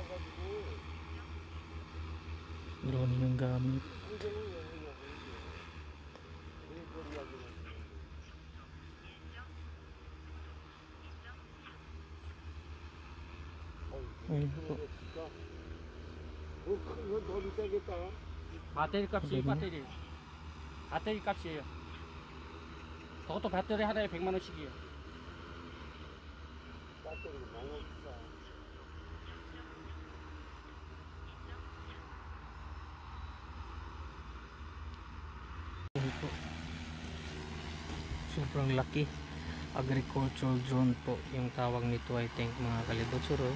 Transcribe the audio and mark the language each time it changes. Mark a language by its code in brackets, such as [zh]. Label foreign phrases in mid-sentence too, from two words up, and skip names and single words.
[tl] Drone yung gamit. Ayun po. [ko] 이건 더 비싸겠다. 배터리 값이 배터리. 배터리 값이에요. 저것도 배터리 하나에 100만 원씩이에요. 배터리가 너무 비싸. [tl] Ayun po. Sobrang laki. [en] Agricultural drone [tl] po yung tawag nito, [en] I think [tl] mga [ceb] kalibot suroy.